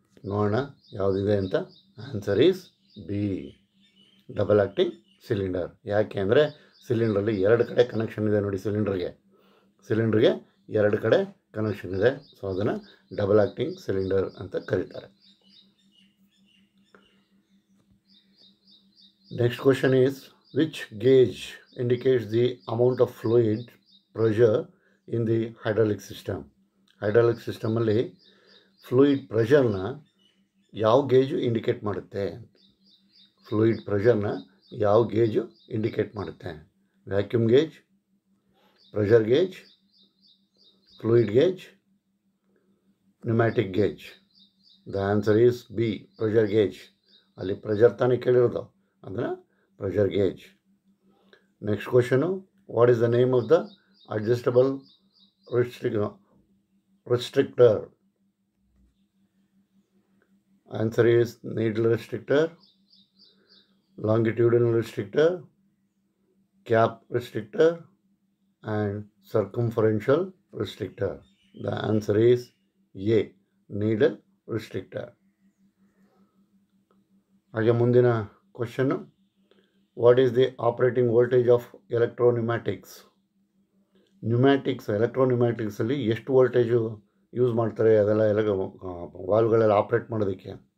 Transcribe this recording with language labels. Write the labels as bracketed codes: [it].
[kn] ನೋಡೋಣ ಯಾವುದಿದೆ ಅಂತ. [en] Answer is B, double acting cylinder. [kn] ಯಾಕೆ ಅಂದರೆ ಸಿಲಿಂಡ್ರಲ್ಲಿ 2 ಕಡೆ ಕನೆಕ್ಷನ್ ಇದೆ ನೋಡಿ. ಸಿಲಿಂಡ್ರಿಗೆ 2 ಕಡೆ ಕನೆಕ್ಷನ್ ಇದೆ. ಸೊ ಅದನ್ನು ಡಬಲ್ ಆ್ಯಕ್ಟಿಂಗ್ ಸಿಲಿಂಡರ್ ಅಂತ ಕರೀತಾರೆ. [en] Next question is, which gauge indicates the amount of fluid pressure in the hydraulic system? [kn] Hydraulic ಸಿಸ್ಟಮಲ್ಲಿ fluid ಪ್ರೆಷರ್ನ ಯಾವ ಗೇಜು ಇಂಡಿಕೇಟ್ ಮಾಡುತ್ತೆ? ಫ್ಲೂಯಿಡ್ ಪ್ರೆಷರ್ನ ಯಾವ ಗೇಜು ಇಂಡಿಕೇಟ್ ಮಾಡುತ್ತೆ? [en] Vacuum gauge, pressure gauge, fluid gauge, pneumatic gauge? The answer is B, pressure gauge. [kn] ಅಲ್ಲಿ pressure ತಾನೇ ಕೇಳಿರೋದು, ಅದನ್ನು pressure gauge. [en] Next question, what is the name of the adjustable restrictor? Answer is needle restrictor, longitudinal restrictor, cap restrictor and circumferential restrictor. The answer is A, needle restrictor. [kn] ಹಾಗೆ ಮುಂದಿನ question, [en] What is the operating voltage of electropneumatics? [kn] ಎಲೆಕ್ಟ್ರೋನ್ಯೂಮ್ಯಾಟಿಕ್ಸಲ್ಲಿ ಎಷ್ಟು voltage use ಮಾಡ್ತಾರೆ ಅದೆಲ್ಲ ವಾಲ್ವ್ಗಳೆಲ್ಲ operate ಮಾಡೋದಕ್ಕೆ?